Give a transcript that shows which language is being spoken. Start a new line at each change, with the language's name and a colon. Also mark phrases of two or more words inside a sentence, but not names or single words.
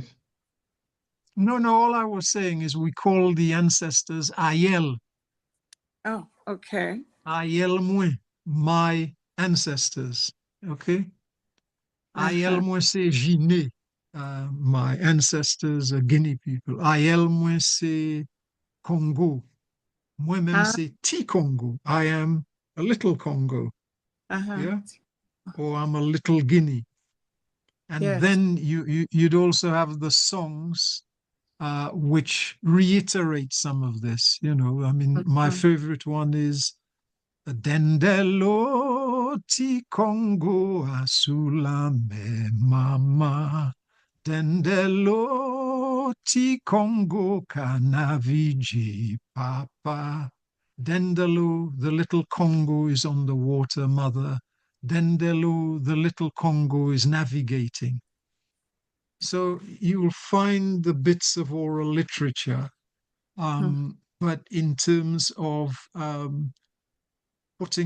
English: no, all I was saying is we call the ancestors
Haitian Creole: Ayel.
English: Oh, okay.
Haitian Creole: Ayel mwen,
English: my ancestors. Okay.
Haitian Creole: Ayel mwen se Jine.
English: My ancestors are Guinea people.
Haitian Creole: Ayel mwen se Congo. Mwen mem se T Congo.
English: I am a little Congo. Yeah. Or I'm a little Guinea. And Yes. then you'd also have the songs which reiterate some of this. You know, I mean, my favorite one is
Haitian Creole: Dendelo ti Congo asulame mama. Dendelo ti Congo kanaviji papa. Dendelo,
English: the little Congo is on the water, mother. Dendelo, the little Congo is navigating. So you'll find the bits of oral literature, but in terms of putting